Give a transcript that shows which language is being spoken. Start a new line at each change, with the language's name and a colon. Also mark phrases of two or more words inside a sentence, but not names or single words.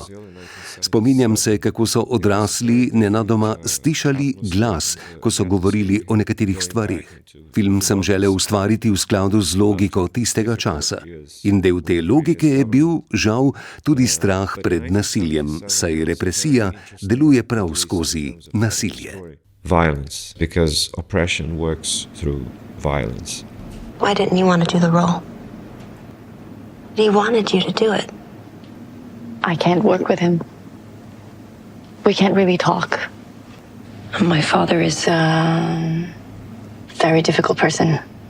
Slovenian: Spominjam se, kako so odrasli nenadoma stišali glas, ko so govorili o nekaterih stvarih. Film sem želel ustvariti v skladu z logiko tistega časa. In del te logike je bil, žal, tudi strah pred nasiljem, saj represija deluje prav skozi nasilje.
English: Violence, because oppression works through violence. Why didn't you want to do the role? He wanted you to do it. I can't work with him. We can't really talk. My father is a very difficult person.